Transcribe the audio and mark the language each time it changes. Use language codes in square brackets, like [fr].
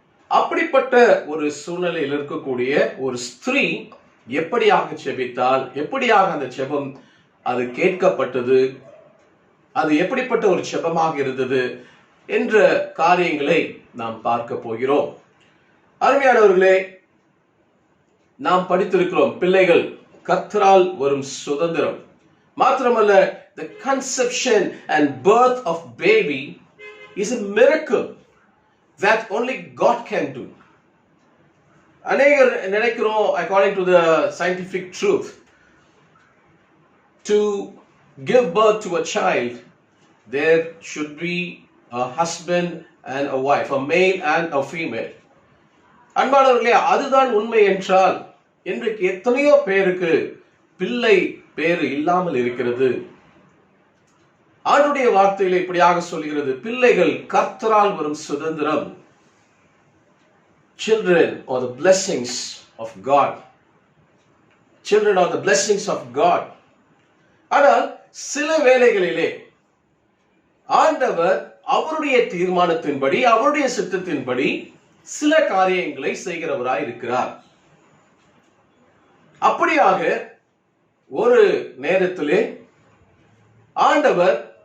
[ta] அப்படிப்பட்ட ஒரு சூழ்நிலையில் இருக்கக்கூடிய ஒரு ஸ்திரீ எப்படியாக ஜெபித்தால், எப்படியாக அந்த ஜெபம் அது கேட்கப்பட்டது, அது எப்படிப்பட்ட ஒரு ஜெபமாக இருந்தது என்ற காரியங்களை நாம் பார்க்க போகிறோம். அருமையானவர்களே, நாம் படித்திருக்கிறோம் பிள்ளைகள் கர்த்தரால் வரும் சுதந்திரம். மாத்திரமல்ல, [en] the conception and birth of baby is a miracle that only God can do. [ta] அநேகர் நினைக்கிறோம், [en] according to the scientific truth, to give birth to a child there should be a husband and a wife, a male and a female. [ta] அன்பானவர்களே, அதுதான் உண்மை என்றால் இன்றைக்கு எத்தனையோ பேருக்கு பிள்ளை பேரு இல்லாமல் இருக்கிறது. ஆண்டுடைய வார்த்தையில இப்படியாக சொல்கிறது, பிள்ளைகள் கர்த்தரால் வரும் சுதந்திரம். [en] Children are the blessings of God. Children are the blessings of God. [ta] ஆனால் சில வேளைகளிலே ஆண்டவர் அவருடைய தீர்மானத்தின்படி, அவருடைய சித்தத்தின்படி சில காரியங்களை செய்கிறவராய் இருக்கிறார். அப்படியாக ஒரு நேரத்திலே ஆண்டவர்